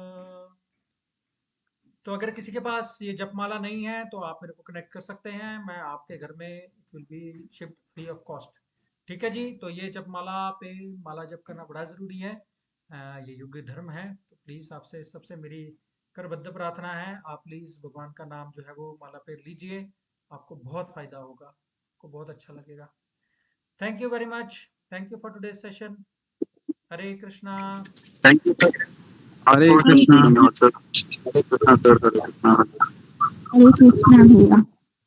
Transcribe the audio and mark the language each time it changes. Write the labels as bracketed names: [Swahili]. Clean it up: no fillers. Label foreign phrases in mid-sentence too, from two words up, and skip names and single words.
[Hindi] तो अगर किसी के पास ये जपमाला नहीं है तो आप मेरे को कनेक्ट कर सकते हैं, मैं आपके घर में [English] it will be shift free of cost. [Hindi] ठीक है जी, तो ये जपमाला पे माला जप करना बड़ा ज़रूरी है। ये युग धर्म है, तो प्लीज़ आपसे सबसे मेरी करबद्ध प्रार्थना है, आप प्लीज़ भगवान का नाम जो है वो माला पे लीजिए, आपको बहुत फ़ायदा होगा, आपको बहुत अच्छा लगेगा। [English] Thank you very much, thank you for today session. [Hindi] हरे कृष्णा। [English] Thank you sir. [Hindi] हरे हरे कृष्ण कृष्ण। धन्यवाद सर। हरे कृष्णा सर, हरे कृष्णा। हरे कृष्णा भैया।